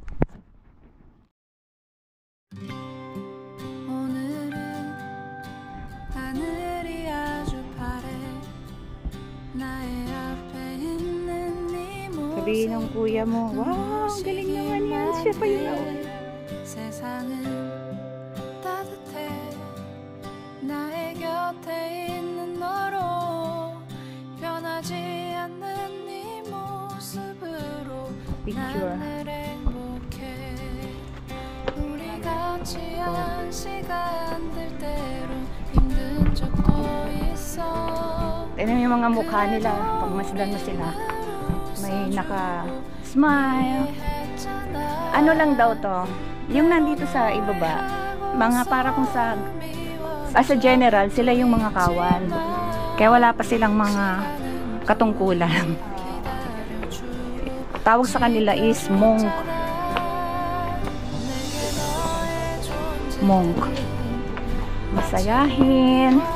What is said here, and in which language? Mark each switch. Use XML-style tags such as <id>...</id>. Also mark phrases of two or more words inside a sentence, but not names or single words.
<tl>Sabihin ng kuya mo, wow, galing naman yan. Siya pa yun.</tl> <ko>세상은 따뜻해 나의 곁에 있는 너로 변하지 않는 네 모습으로 나는 행복해 우리 같이 한 시간들 때로 힘든 적도 있어.</ko> <tl>Tignan mo yung mga mukha nila pag masdan mo sila, may naka-smile. Ano lang daw to? Yung nandito sa ibaba, mga para kung sa</tl> <en>as a general,</en> <tl>sila yung mga kawal. Kaya wala pa silang mga katungkulan. Tawag sa kanila</tl> <en>is monk.</en> <tl>Monk. Masayahin.</tl>